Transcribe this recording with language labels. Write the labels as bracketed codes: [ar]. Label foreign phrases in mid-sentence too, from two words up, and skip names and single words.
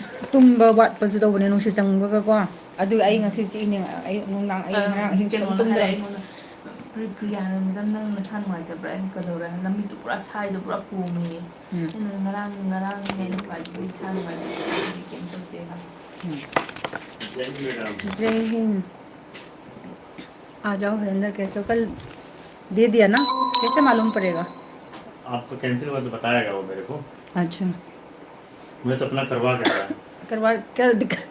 [mni] ꯇꯨꯝꯕ ꯋꯥꯠꯄꯁꯨ ꯇꯧꯕꯅꯦ ꯅꯨꯡꯁꯤꯠ ꯆꯪꯕꯒꯀꯣ ꯑꯗꯨꯒꯤ ꯑꯩ ꯉꯁꯤ ꯆꯤꯛꯏꯅꯦ ꯑꯌꯨꯛ ꯅꯨꯡꯗꯥꯡ ꯑꯩ ꯉꯔꯥꯡ ꯑꯍꯤꯡ ꯁꯨꯛꯇꯨꯝ ꯀꯩꯅꯣꯅ ꯍꯥꯏꯔꯛꯑꯦ ꯇꯨꯝꯗ꯭ꯔꯕꯅꯤ ꯑꯩꯉꯣꯟꯗ ꯄ꯭ꯔꯤꯌꯥꯅ ꯃꯦꯗꯥꯝ ꯅꯪ ꯅꯁꯥ ꯅꯨꯡꯉꯥꯏꯇꯕ꯭ꯔꯥ ꯑꯩꯅ ꯀꯩꯗꯧꯔꯦ ꯅꯨꯃꯤꯠꯇꯨ ꯄꯨꯔꯥ ꯁꯥꯏꯗꯣ ꯄꯨꯔꯥ ꯄꯣꯝꯃꯦꯌꯦ ꯎꯝ ꯑꯩꯅ ꯉꯔꯥꯡꯅꯦ ꯑꯩꯅ ꯈ꯭ꯋꯥꯏꯗꯒꯤ ꯏꯁꯥ ꯅꯨꯡꯉꯥꯏꯇꯕꯁꯦ ꯑꯩꯗꯤ ꯀꯩꯝ ꯇꯧꯗꯦ ꯍꯥꯏꯕ [hi] जय हिंद आ जाओ हरिंदर कैसे हो कल दे दिया ना कैसे मालूम पड़ेगा आपका कैंसिल हुआ तो बताएगा वो मेरे को अच्छा मैं तो अपना करवा के आया करवा क्या दिक्कत